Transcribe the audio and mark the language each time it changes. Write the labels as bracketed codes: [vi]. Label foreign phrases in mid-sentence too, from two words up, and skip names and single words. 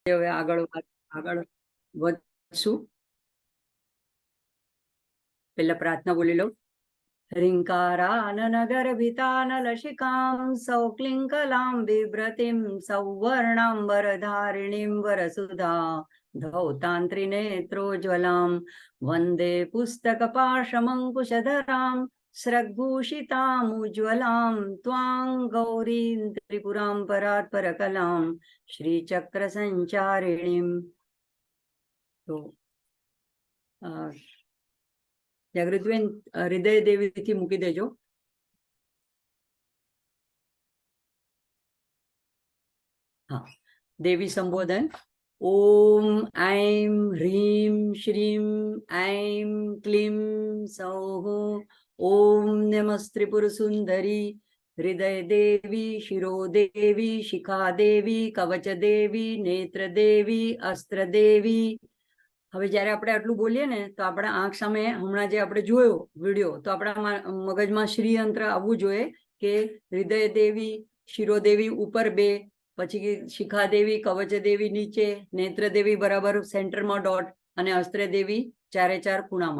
[gu] હવે આગળ વધશું. પેલા પ્રાર્થના બોલી લો. [sa] ह्रीङ्काराननगर्भितानलशिकां सौक्लिङ्कलां बिभ्रतीं सौवर्णाम्बरधारिणीं वरसुधा धौतान्त्रिनेत्रोज्ज्वलां वन्दे पुस्तकपाशमङ्कुशधरां स्रग्भूषितामुज्ज्वलां त्वां गौरीं त्रिपुरां परात्परकलां श्रीचक्रसञ्चारिणीं. [gu] तो જાગૃતિબેન હૃદય દેવીથી મૂકી દેજો. હા, દેવી સંબોધન. [sa] ઓમ ऐं ह्रीं श्रीं ऐं क्लीं सौः. ओम नमस्त्रिपुरसुंदरी हृदय देवी शिरोदेवी शिखादेवी कवचदेवी नेत्रदेवी अस्त्रदेवी. [gu] હવે જ્યારે આપણે આટલું બોલીએ ને તો આપણા આંખ સામે હમણાં જે આપણે જોયો વિડીયો તો આપણા મગજમાં શ્રીયંત્ર આવવું જોઈએ કે હૃદય દેવી શિરોદેવી ઉપર 2, પછી શિખાદેવી કવચદેવી નીચે, નેત્રદેવી બરાબર સેન્ટરમાં ડોટ અને અસ્ત્રદેવી 4 ખૂણામાં.